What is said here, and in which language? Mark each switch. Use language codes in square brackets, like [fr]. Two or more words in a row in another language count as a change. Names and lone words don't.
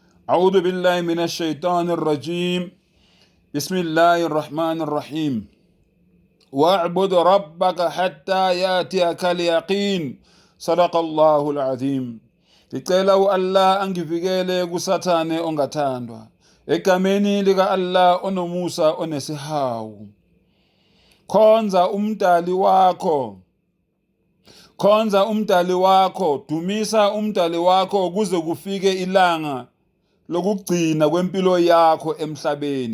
[ar] أعوذ بالله من الشيطان الرجيم. بسم الله الرحمن الرحيم. واعبد ربك حتى يأتيك اليقين. صدق الله العظيم. [zu] Ngicela u-Allah angivikele kusathane ongathandwa. Egameni lika Allah onomusa onesihawu. Khonza umdali wakho. Khonza umdali wakho, dumisa umdali wakho kuze kufike ilanga lokugcina kwempilo yakho emhlabeni.